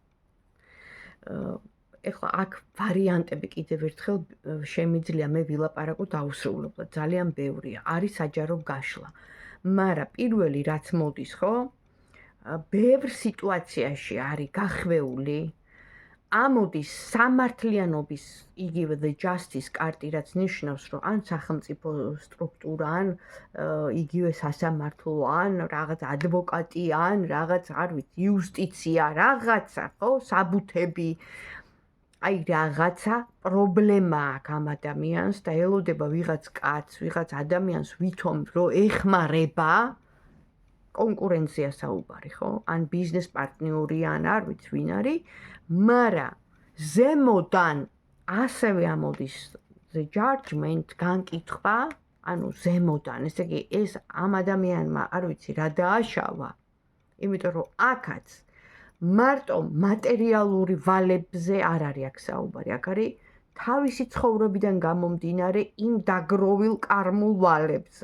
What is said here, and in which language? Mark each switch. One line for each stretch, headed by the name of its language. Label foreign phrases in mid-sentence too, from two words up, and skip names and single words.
Georgian: ეხლა აქ ვარიანტები კიდევ ერთხელ შემიძლია მე ვილაპარაკო დაუსრულებლად, ძალიან ბევრია, არის საჯარო გაშლა. მაგრამ პირველი რაც მოდის, ხო? ბევრ სიტუაციაში არის გახვეული, ამოდის სამართლიანობის იგივე
English: the justice
Georgian: კარტი, რაც ნიშნავს, რომ ან სახელმწიფო სტრუქტურა, ან იგივე სასამართლო, ან რაღაც ადვოკატი, ან რაღაც, არ ვიცი, იუსტიცია, რაღაცა, ხო, საბუთები, აი რაღაცა პრობლემა აქვს ამ ადამიანს და ელოდება ვიღაც კაცს, ვიღაც ადამიანს ვითომ რომ ეხმარება კონკურენცია საუბარი, ხო? ან ბიზნეს პარტნიორი, ან არ ვიცი ვინ არის, მაგრამ ზემოდან ასევე ამოდის
English: the judgment
Georgian: განკითხვა, ანუ ზემოდან, ესე იგი ეს ამ ადამიანმა არ ვიცი რა დააშავა, იმიტომ რომ აქაც მარტო მატერიალური ვალებზე არ არის აქ საუბარი, აქ არის თავისი ცხოვრებიდან გამომდინარე იმ დაგროვილ კარმულ ვალებზე.